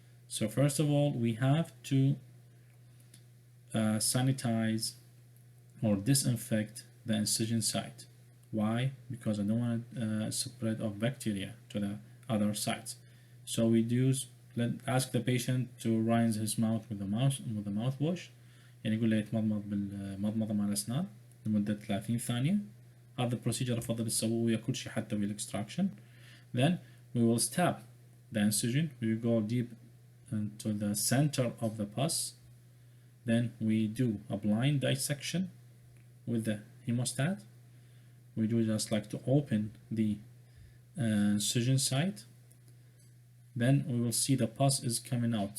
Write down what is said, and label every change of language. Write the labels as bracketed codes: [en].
[en] So first of all, we have to sanitize or disinfect the incision site. Why? Because I don't want spread of bacteria to the other sites. So we ask the patient to rinse his mouth with the mouthwash. [ar] يعني يقول له يتمضمض بالمضمضة مع الأسنان لمدة 30 ثانية. هذا البروسيجر أفضل تسووه ويا كل شيء حتى بالإكستراكشن. [en] Then we will stab the incision. We will go deep into the center of the pus. Then we do a blind dissection with the hemostat. We do just like to open the incision site, then we will see the pus is coming out.